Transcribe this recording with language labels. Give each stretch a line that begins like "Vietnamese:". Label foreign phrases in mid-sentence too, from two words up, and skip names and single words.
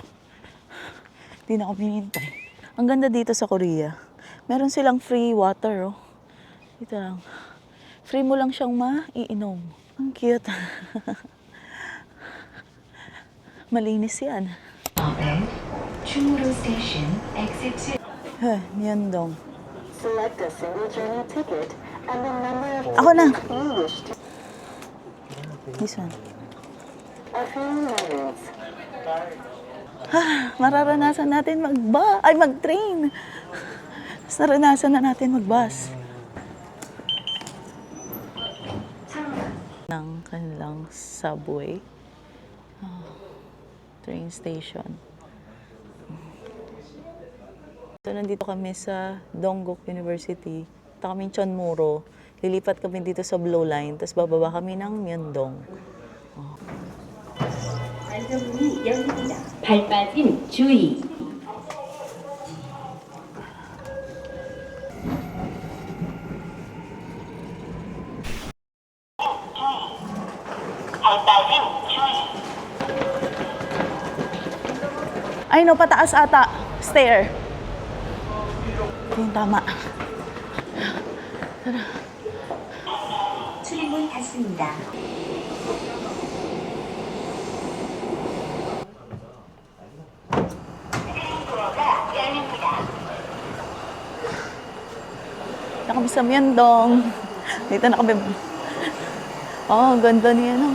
Filipino: Hindi na ako hinihintay. Ang ganda dito sa Korea. Meron silang
English: free water,
Filipino: oh. Dito lang. Free mo lang siyang maiinom. Ang cute. Malinis yan.
English: Chunguru Station, exit 2. Myeongdong. Select a single journey ticket and the number of
Filipino: Ako na.
English: tickets you wish to. This one. A few moments.
Filipino: Mararanasan natin mag-train. Tapos naranasan na natin mag-bus. Ng kanilang subway.
English: Train station.
Filipino: So, nandito kami sa Dongguk University. Punta kami Chonmuro. Lilipat kami dito sa Blue Line. Tapos bababa kami ng Myeongdong.
Korean: 안전문이 열립니다. 발 빠짐 주의.
Filipino: Ay no, pataas ata. Stair. Ito yung tama.
Korean: 출입문 닫습니다.
Filipino: Dito kami sa Myeongdong. Dito na kami. Oh, ang ganda niya, no?